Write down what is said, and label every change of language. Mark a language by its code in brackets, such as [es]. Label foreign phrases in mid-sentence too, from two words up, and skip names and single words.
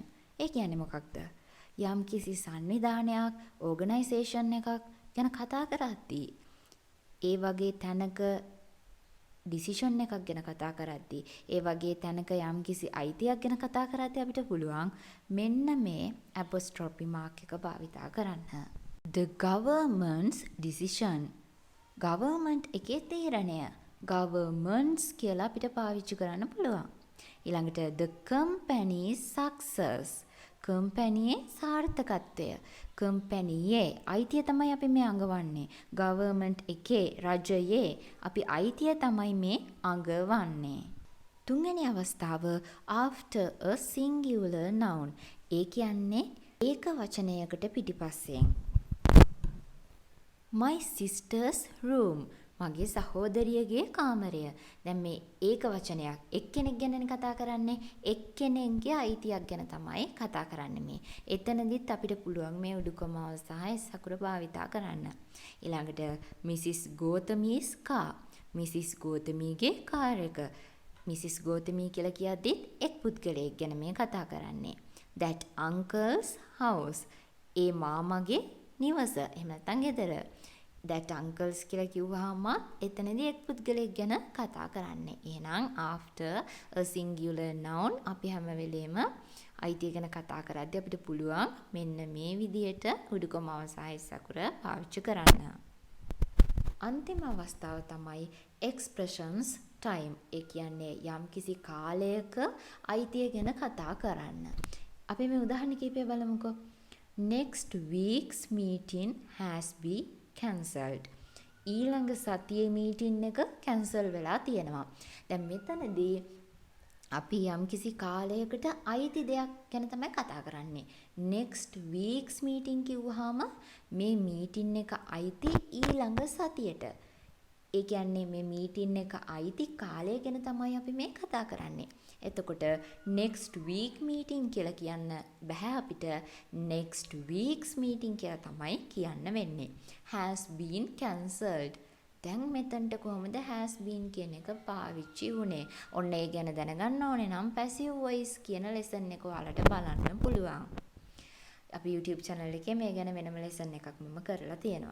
[si] ඒ කියන්නේ මොකක්ද? යම් කිසි සංවිධානයක්, ඕගනයිසේෂන් එකක් ගැන කතා කරද්දී, ඒ වගේ තැනක ඩිසිෂන් එකක් ගැන කතා කරද්දී, ඒ වගේ තැනක යම් කිසි අයිතියක් ගැන කතා කරද්දී අපිට පුළුවන් මෙන්න මේ [en] apostrophe mark [si] එක භාවිතා කරන්න. [en] The government's decision. [si] government එකේ තීරණය. governments කියලා අපිට පාවිච්චි කරන්න පුළුවන්. ඊළඟට [en] the company's success. [si] කම්පැනියේ සාර්ථකත්වය. කම්පැනියේ අයිතිය තමයි අපි මේ අඟවන්නේ. ගවර්න්මන්ට් එකේ, රජයේ අපි අයිතිය තමයි මේ අඟවන්නේ. තුන්වෙනි අවස්ථාව [en] after a singular noun. [si] ඒ කියන්නේ ඒක වචනයකට පිටිපස්සෙන්. [en] My sister's room. [si] මගේ සහෝදරියගේ කාමරය. දැන් මේ ඒක වචනයක් එක්කෙනෙක් ගැනනේ කතා කරන්නේ. එක්කෙනෙක්ගේ අයිතියක් ගැන තමයි කතා කරන්නේ මේ. එතනදිත් අපිට පුළුවන් මේ උඩු කොමාව සහ S අකුර භාවිතා කරන්න. [en] ඊළඟට Mrs. Gotami's car. Mrs. [si] ගෝතමීගේ කාර් එක. Mrs. ගෝතමී කියලා කියද්දිත් එක් පුද්ගලයෙක් ගැන මේ කතා කරන්නේ. [en] That uncle's house. [si] ඒ මාමගේ නිවස. එහෙම නැත්නම් ගෙදර. [en] that uncles [si] කියලා කිව්වහම එතනදී එක් පුද්ගලයෙක් ගැන කතා කරන්නේ. එහෙනම් [en] after a singular noun [si] අපි හැම වෙලේම අයිතිය ගැන කතා කරද්දී අපිට පුළුවන් මෙන්න මේ විදිහට උඩු කොමාව සහ S අකුර පාවිච්චි කරන්න. අන්තිම අවස්ථාව තමයි [en] expressions time. [si] ඒ කියන්නේ යම්කිසි කාලයක අයිතිය ගැන කතා කරන්න. අපි මේ උදාහරණ කිහිපය බලමුකෝ. [en] Next week's meeting has been cancelled. [si] ඊළඟ සතියේ මීටින් එක කැන්සල් වෙලා තියෙනවා. දැන් මෙතනදී අපි යම්කිසි කාලයකට අයිති දෙයක් ගැන තමයි කතා කරන්නේ. [en] next week's meeting [si] කිව්වහම මේ මීටින් එක අයිති ඊළඟ සතියට. ඒ කියන්නේ මේ මීටින් එක අයිති කාලය ගැන තමයි අපි මේ කතා කරන්නේ. එතකොට [en] next week meeting [si] කියලා කියන්න බෑ අපිට. [en] next week's meeting [si] කියලා තමයි කියන්න වෙන්නේ. [en] has been cancelled. [si] දැන් මෙතනට කොහොමද [en] has been [si] කියන එක පාවිච්චි වුනේ? ඔන්න ඒ ගැන දැනගන්න ඕනේ නම් [en] passive voice [si] කියන lesson එක ඔයාලට බලන්න පුළුවන්. අපි YouTube channel එකේ මේ ගැන වෙනම lesson එකක් මම කරලා තියෙනවා.